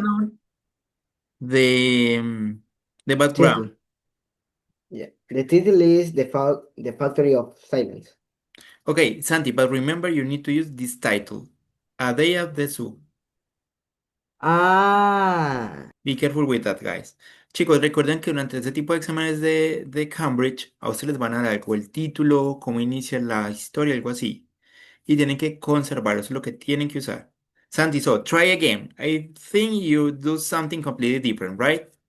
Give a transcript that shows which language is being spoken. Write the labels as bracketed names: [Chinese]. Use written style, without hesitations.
[English] all, the, um, the background. title. Yeah. The title is the Factory of Silence. Okay, Santi, but remember you need to use this title. A Day at the Zoo. Ah, Be careful with that, guys. [Spanish] Chicos, recuerden que durante este tipo de exámenes de Cambridge, a ustedes les van a dar algo el título, cómo inicia la historia, algo así. Y tienen que conservarlo, eso es lo que tienen que usar. [English] Santi, so try again. I think you do something completely different, right?